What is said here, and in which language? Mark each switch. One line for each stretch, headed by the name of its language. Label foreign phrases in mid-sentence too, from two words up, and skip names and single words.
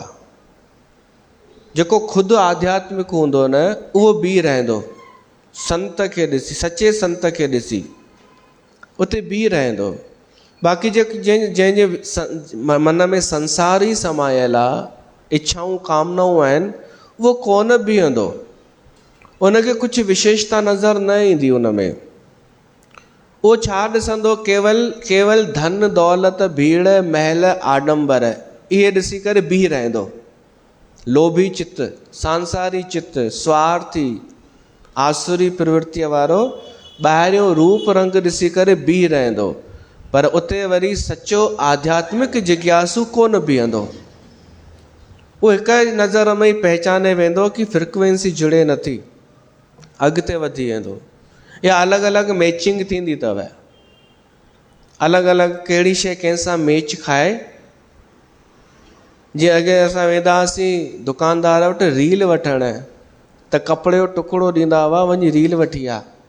Sindhi: जेको ख़ुदि आध्यात्मिक हूंदो न, उहो बीह रहंदो संत खे ॾिसी, सचे संत खे ॾिसी उते बीह रहंदो। बाक़ी जंहिंजे मन में संसार ई समायल आहे, इच्छाऊं कामनाऊं आहिनि, उहो कोन बीहंदो। उनखे कुझु विशेषता नज़र न ईंदी उन में। उहो छा ॾिसंदो? केवल धन दौलत भीड़ महल आडंबर इहे ॾिसी करे बीह रहंदो। लोभी चित्त, सांसारी चित्त, स्वार्थी, आसुरी प्रवृत्तिअ वारो ॿाहिरियों रूप रंग ॾिसी करे बीह रहंदो। पर उते वरी सचो आध्यात्मिक जिज्ञासु कोन बीहंदो। उहो हिक नज़र में ई पहचाने वेंदो कि फ्रिक्वेंसी जुड़े नथी, अॻिते वधी वेंदो। या अलॻि अलॻि मैचिंग थींदी अथव, अलॻि अलॻि कहिड़ी शइ कंहिंसां मैच खाए। जीअं अॻे असां वेंदा हुआसीं दुकानदार वटि रील वठणु, त कपिड़े जो टुकड़ो ॾींदा हुआ, वञी रील वठी आ।